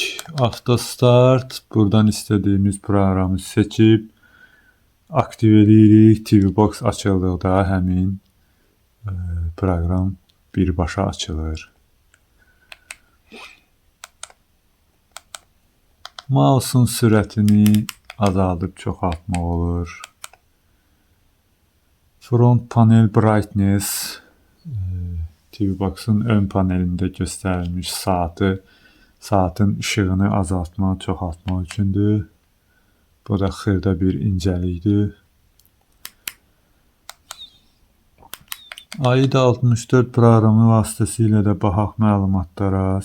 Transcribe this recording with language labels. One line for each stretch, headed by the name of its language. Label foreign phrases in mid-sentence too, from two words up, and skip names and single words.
English: Auto Start,
Azerbaijani: buradan istədiyimiz proqramı seçib aktiv edirik. TV Box açıldıqda həmin proqram birbaşa açılır. Mouse'un sürətini azaldıb çoxaltmaq olur.
English: Front panel brightness,
Azerbaijani: TV Box'un ön panelində göstərilmiş saatın işığını azaltmaq, çoxaltmaq üçündür. Bu da xırda bir incəlikdir. AIDA64 proqramı vasitəsilə də baxaq məlumatlara.